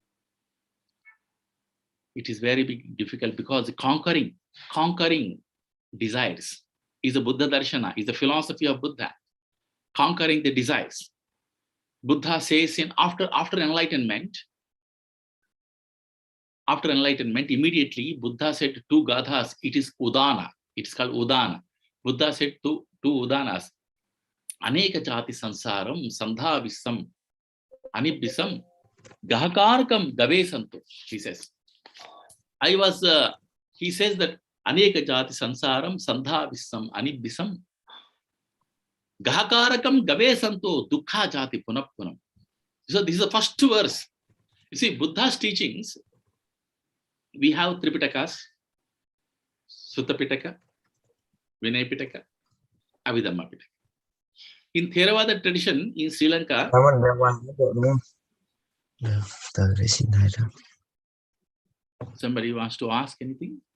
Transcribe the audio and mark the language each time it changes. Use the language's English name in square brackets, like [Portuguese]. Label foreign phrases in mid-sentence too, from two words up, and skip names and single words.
[English] It is very difficult because conquering desires is a Buddha Darshana, is the philosophy of Buddha. Conquering the desires. Buddha says in after enlightenment, immediately Buddha said two Gadhas, it is Udana. It's called Udana. Buddha said two Udanas. [Pali] Aneka jati sansaram, sandha visam, anibisam, gahakarkam gavesanto, [English] he says. He says that [Pali] Aneka jati sansaram, sandha visam, anibisam, Gahakarakam gavesanto dukkha jati punappunam. [English] So this is the first verse. You see, Buddha's teachings, we have Tripitakas, Sutta Pitaka, Vinaya Pitaka, Abhidhamma Pitaka. In Theravada tradition in Sri Lanka, somebody wants to ask anything?